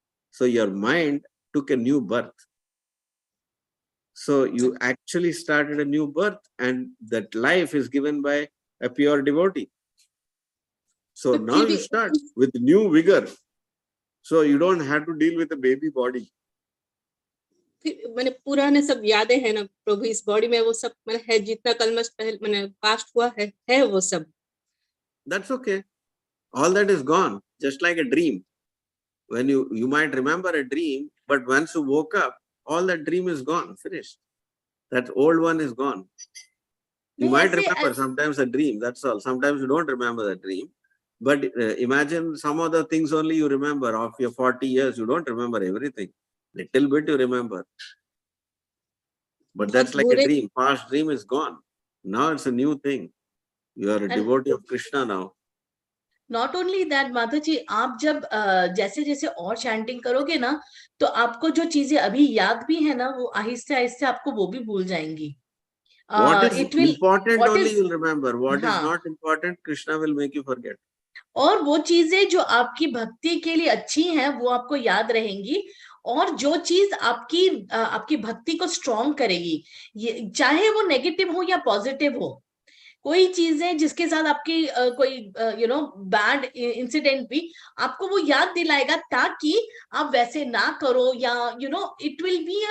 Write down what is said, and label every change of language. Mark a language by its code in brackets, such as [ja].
[en] So your mind took a new birth. So you actually started a new birth, and that life is given by a pure devotee. So now you start with new vigor. So you don't have to deal with a baby body. [hi] मैंने पुराने सब यादें हैं ना प्रभु, इस body में वो सब मैंने है, जितना कलमश पहले मैंने पास्ट हुआ है वो सब। [en] That's okay. All that is gone, just like a dream. When you might remember a dream, but once you woke up, all that dream is gone, finished. That old one is gone. You might remember sometimes a dream, that's all. Sometimes you don't remember the dream. But imagine some other things only you remember. Of your 40 years, you don't remember everything. Little bit you remember. But that's like a dream. Past dream is gone. Now it's a new thing. You are a devotee of Krishna now. Not only that [hi] माता जी, आप जब जैसे जैसे और chanting करोगे ना, तो आपको जो चीजें अभी याद भी है ना, वो आहिस्ते आहिस्ते आपको वो भी भूल जाएंगी। [en] What is important only you'll remember. What is not important, Krishna will make you forget. [hi] और वो चीजें जो आपकी भक्ति के लिए अच्छी हैं वो आपको याद रहेंगी, और जो चीज आपकी भक्ति को स्ट्रॉन्ग करेगी, ये चाहे वो नेगेटिव हो या पॉजिटिव हो, कोई चीजें जिसके साथ आपकी कोई बैड इंसिडेंट भी आपको वो याद दिलाएगा, ताकि आप वैसे ना करो, या [en] it will be